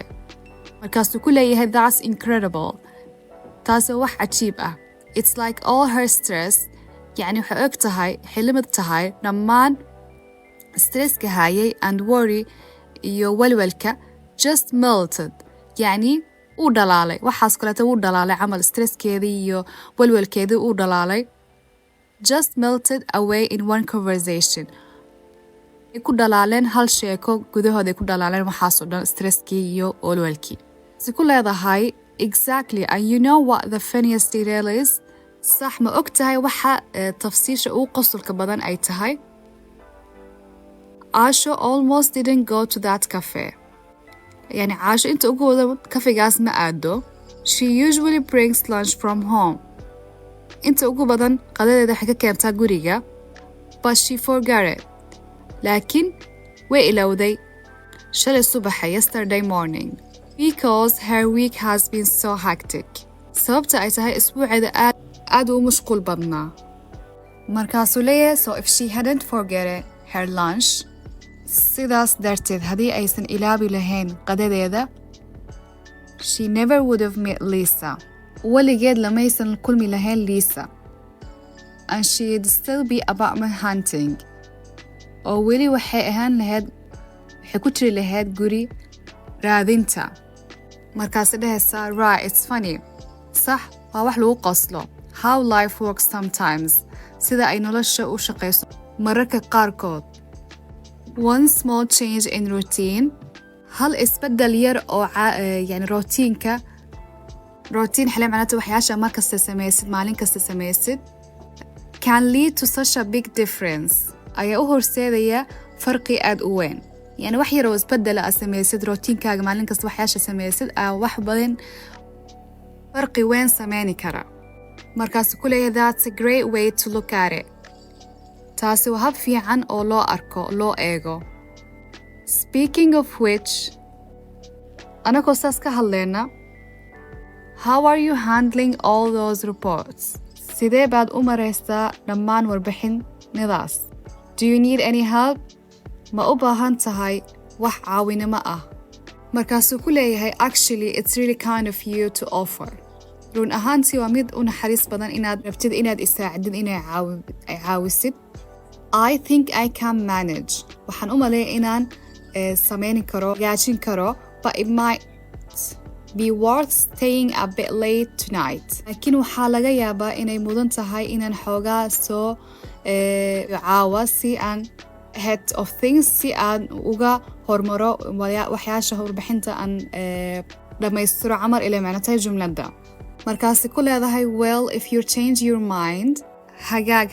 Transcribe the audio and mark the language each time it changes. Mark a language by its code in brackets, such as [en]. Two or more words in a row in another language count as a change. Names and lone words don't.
[so] markaasuu ku leeyahay [en] that's incredible, [so] taasi wax cajiib ah. [en] it's like all her stress [so] يعني waxay og tahay xillimad tahay dhammaan stresska hayay [en] and worry [so] iyo walwalka just melted يعني uu dhalaalay waxaas kaleeto uu dhalaalay camal stresskeedii iyo walwalkeedii uu dhalaalay [en] just melted away in one conversation [so] ay ku dhalaaleen hal sheeko gudahooda ay ku dhalaaleen waxaas oo dhan stresskii iyo walwalkii si ku leedahay [en] exactly and you know what the funniest detail is [so] صح ma og tahay waxa tafsiisha uu qosolka badan ay tahay [en] Asha almost didn't go to that cafe يعني عاشو [so] inta ugu wada kafegaas ma aado [en] she usually brings lunch from home [so] inta ugu badan qadadeeda waxay ka keentaa guriga [en] but she forgot it [so] laakiin way ilowday shalay subaxa [en] yesterday morning because her week has been so hectic [so] sababta ay tahay isbuuceeda aad u mashquul badnaa markaasuu leeyahay [en] so if she hadn't forgotten her lunch [so] sidaas darteed haddii aysan ilaabi lahayn qadadeeda [en] she never would have met Lisa [so] weligeed lamaysan kulmi lahayn [en] Lisa and she'd still be apartment hunting [so] oo weli waxay ahaan lahayd waxay ku jiri lahayd guri raadinta markaas dhahaysaa [en] right it's funny [so] sax waa wax lagu qoslo [en] how life works sometimes [so] sida ay nolosha u shaqayso mararka qaarkood [en] one small change in routine [so] hal isbedel yar oo yani routiinka routine xilli macnaheedu waxyaasha mar kasta samaysid maalin kasta samaysid [en] can lead to such a big difference [so] ayaa u horseedaya farqi aad u weyn yani wax yar oo isbedel ah samaysid routiinkaaga maalin kasta waxyaasha samaysid wax badan farqi weyn sameyn kara markaas ku leeyahay [en] that's a great way to look at it [so] taasi waa hab fiican oo loo arko loo eego [en] speaking of which [so] anagoo saas ka hadleyna [en] how are you handling all those reports [so] sidee baad u maraysaa dhammaan warbixinadaas [en] do you need any help [so] ma u baahan tahay wax caawinimo ah markaasuu ku leeyahay [en] actually it's really kind of you to offer [so] run ahaantii waa mid u naxariis badan inaad rabtid inaad isaacidid inay caawisid [en] I think I can manage [so] waxaan u maleeyaa inaan sameyn karo gaajin karo [en] but it might be worth staying a bit late tonight [so] laakiin waxaa laga yaabaa inay mudan tahay inaan xoogaa soo caawa si aan [en] head of things [so] si aan uga hormaro waxyaasha warbixinta aan dhammaystiro camal ilaa macnatahay jumladda markaasi ku leedahay [en] well if you change your mind [so] hagaag